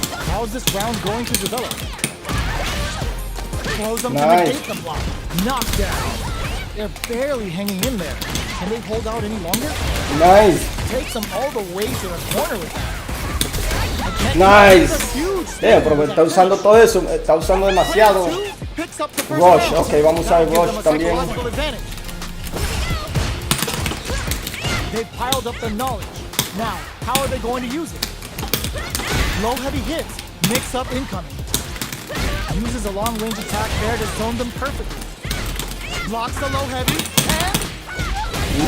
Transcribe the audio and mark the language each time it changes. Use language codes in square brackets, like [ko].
[en] How's this round going to develop? Close them to Nice. negate the block. Knockdown. They're barely hanging in there. Can they hold out any longer? Nice. Takes them all the way to the corner with that. Nice. [es] Pero está usando todo eso. Está usando demasiado. Rush. Ok, vamos a usar Rush también. [en] They've piled up the knowledge. Now, how are they going to use it? Low heavy hits. Mix up incoming. Uses a long range attack there to zone them perfectly. Blocks the low heavy and